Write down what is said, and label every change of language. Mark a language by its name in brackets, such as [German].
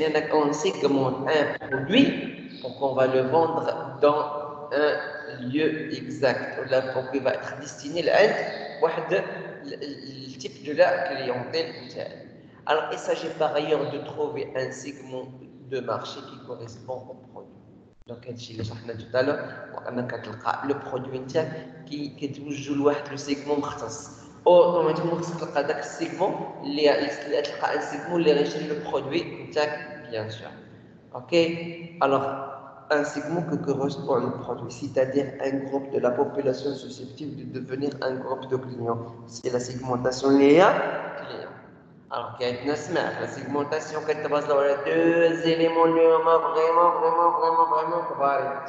[French] On segmente un produit pour qu'on va le vendre dans un lieu exact, là pour qu'il va être destiné à le type de la clientèle. Alors il s'agit par ailleurs de trouver un segment de marché qui correspond au produit. [Arabic] Donc هادشي اللي شرحنا [French] tout à l'heure [Arabic] وانك تلقى لو برودوي نتاعك كيتوجه لواحد لو سيغمون مختص اوتوماتيكمون خصك تلقى داك السيغمون اللي تلقى ان سيغمون اللي غيشري لو برودوي نتاعك [French] bien sûr. OK. Alors un segment que correspond le produit, c'est-à-dire un groupe de la population susceptible de devenir un groupe de clients. C'est la segmentation client. Alors, il y a la segmentation qui est basée sur deux éléments vraiment comparés.